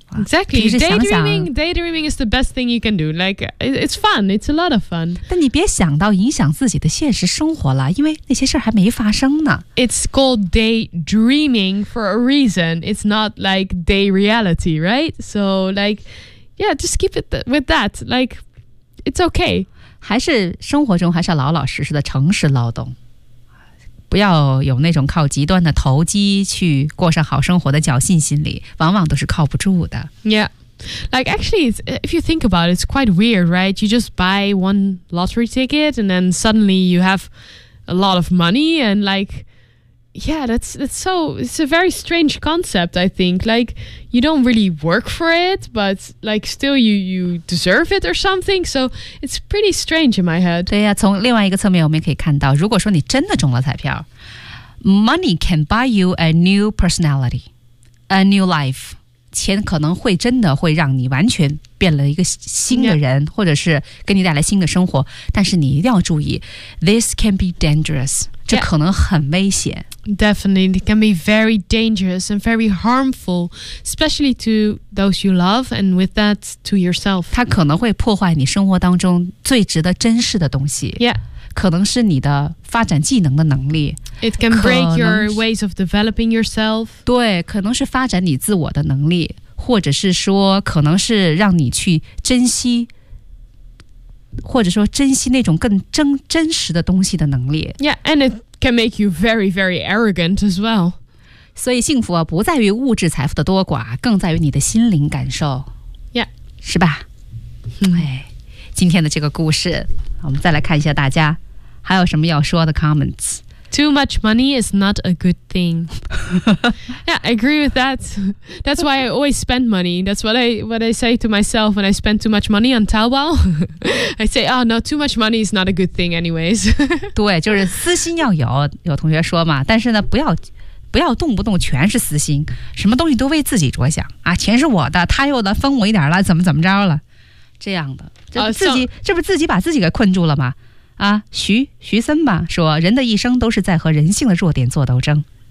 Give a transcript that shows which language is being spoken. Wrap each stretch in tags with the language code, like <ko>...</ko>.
<en>Exactly,</en> <zh>平时想想</zh> <en>daydreaming is the best thing you can do. Like, it's fun, it's a lot of fun.</en> <zh>但你别想到影响自己的现实生活了，因为那些事还没发生呢。</zh> <en>It's called daydreaming for a reason. It's not like day reality, right? So like, yeah, just keep it with that. Like, it's okay.</en> <zh>还是生活中还是要老老实实的诚实劳动，不要有那种靠极端的投机去过上好生活的侥幸心理，往往都是靠不住的。</zh> <en>Yeah. Like, actually, if you think about it, it's quite weird, right? You just buy one lottery ticket and then suddenly you have a lot of money. And like, yeah, that's so, it's a very strange concept, I think. Like, you don't really work for it, but like still you deserve it or something. So it's pretty strange in my head.</en> <zh>对呀，从另外一个侧面我们可以看到，如果说你真的中了彩票，</zh> <en>money can buy you a new personality, a new life.</en> <zh>钱可能会真的会让你完全变了一个新的人、yeah. 或者是给你带来新的生活，但是你一定要注意</zh> <en>This can be dangerous、</en> <zh>yeah. 这可能很危险</zh> <en>Definitely, it can be very dangerous and very harmful, especially to those you love and with that to yourself.</en> <zh>它可能会破坏你生活当中最值得珍视的东西</zh> <en>Yeah.</en> <zh>可能是你的发展技能的能力</zh> <en>It can break your ways of developing yourself</en> <zh>对可能是发展你自我的能力或者是说可能是让你去珍惜或者说珍惜那种更 真实的东西的能力</zh> <en>Yeah, and it can make you very, very arrogant as well</en> <zh>所以幸福、啊、不在于物质财富的多寡更在于你的心灵感受</zh> <en>Yeah</en> <zh>是吧、哎、今天的这个故事我们再来看一下大家还有什么要说的 comments</zh> <en>Too much money is not a good thing Yeah, I agree with that That's why I always spend money That's what I say to myself when I spend too much money on Taobao I say, oh no, too much money is not a good thing anyways</en> <zh>对就是私心要有同学说嘛但是呢不要动不动全是私心什么东西都为自己着想啊，钱是我的他又能分我一点了怎么着了这样的这不自己把自己给困住了吗啊，徐森吧说人的一生都是在和人性的弱点做斗争</zh>